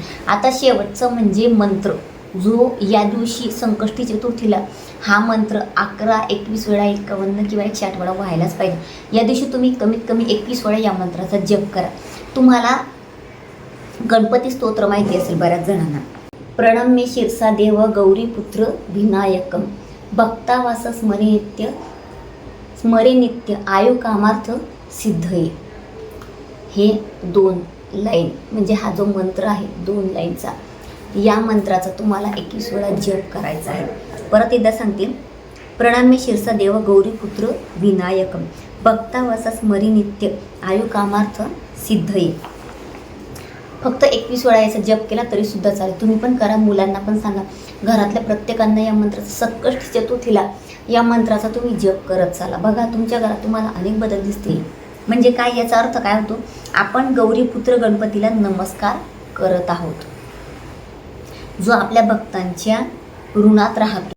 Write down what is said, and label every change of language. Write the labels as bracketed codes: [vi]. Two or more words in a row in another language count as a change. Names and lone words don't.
[mr] आता शेवटचं म्हणजे मंत्र, जो या दिवशी संकष्टी चतुर्थीला हा मंत्र 11, 21 वेळा, 51 किंवा 108 वेळा व्हायलाच पाहिजे. या दिवशी तुम्ही कमीत कमी 21 वेळा या मंत्राचा जप करा. तुम्हाला गणपती स्तोत्र माहिती असेल बऱ्याच जणांना. [sa] प्रणम्य शिरसा देव गौरीपुत्र विनायकम भक्तावास स्मरे नित्य आयु कामार्थ सिद्धये. [mr] हे 2 लाईन म्हणजे हा जो मंत्र आहे 2 लाईनचा, या मंत्राचा तुम्हाला 21 वेळा जप करायचा आहे. परत एकदा सांगते, [sa] प्रणम्य शिरसा देव गौरीपुत्र विनायकम भक्तावासा स्मरी नित्य आयु कामार्थ सिद्धये. [mr] फक्त 21 वेळा याचा जप केला तरी सुद्धा चालेल. तुम्ही पण करा, मुलांना पण सांगा, घरातल्या प्रत्येकांना या मंत्राचा संकष्टी चतुर्थीला या मंत्राचा तुम्ही जप करत चाला. बघा तुमच्या घरात तुम्हाला अनेक बदल दिसतील. म्हणजे काय, याचा अर्थ काय होतो, आपण गौरीपुत्र गणपतीला नमस्कार करत आहोत, जो आपल्या भक्तांच्या ऋणात राहतो.